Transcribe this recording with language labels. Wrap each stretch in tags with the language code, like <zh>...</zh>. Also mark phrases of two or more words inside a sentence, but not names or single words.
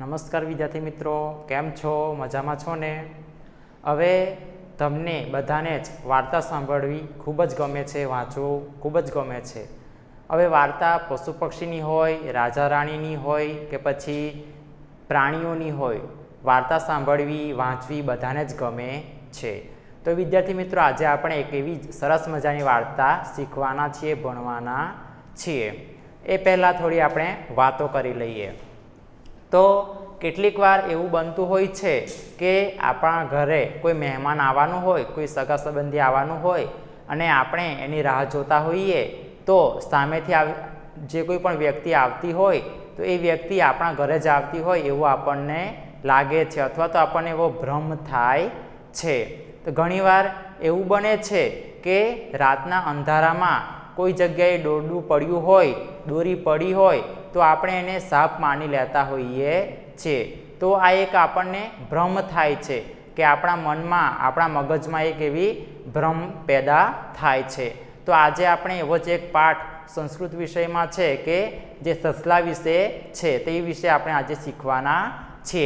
<gu>નમસ્કાર વિદ્યાર્થી મિત્રો, કેમ છો? મજામાં છો ને? હવે તમને બધાને જ વાર્તા સાંભળવી ખૂબ જ ગમે છે, વાંચવું ખૂબ જ ગમે છે। હવે વાર્તા પશુ પક્ષીની હોય, રાજા રાણીની હોય કે પછી પ્રાણીઓની હોય, વાર્તા સાંભળવી વાંચવી બધાને જ ગમે છે। તો વિદ્યાર્થી મિત્રો, આજ આપણે એક એવી સરસ મજાની વાર્તા શીખવાના છીએ, ભણવાના છીએ। એ પહેલા થોડી આપણે વાતો કરી લઈએ। તો કેટલીક વાર એવું બનતું હોય છે કે આપણા ઘરે કોઈ મહેમાન આવવાનું હોય, કોઈ સગા સંબંધી આવવાનું હોય અને આપણે એની રાહ જોતા હોઈએ, તો સામેથી જે કોઈ પણ વ્યક્તિ આવતી હોય તો એ વ્યક્તિ આપણા ઘરે જ આવતી હોય એવું આપણને લાગે છે, અથવા તો આપણને એવો ભ્રમ થાય છે। તો ઘણીવાર એવું બને છે કે રાતના અંધારામાં કોઈ જગ્યાએ દોરડું પડ્યું હોય, દોરી પડી હોય તો આપણે એને સાપ માની લેતા હોઈએ છીએ। તો આ એક આપણને ભ્રમ થાય છે કે આપણા મનમાં, આપણા મગજમાં એક એવી ભ્રમ પેદા થાય છે। તો આજે આપણે એવો જ એક પાઠ સંસ્કૃત વિષયમાં છે કે જે સસલા વિશે છે, તે વિશે આપણે આજે શીખવાના છીએ।</gu>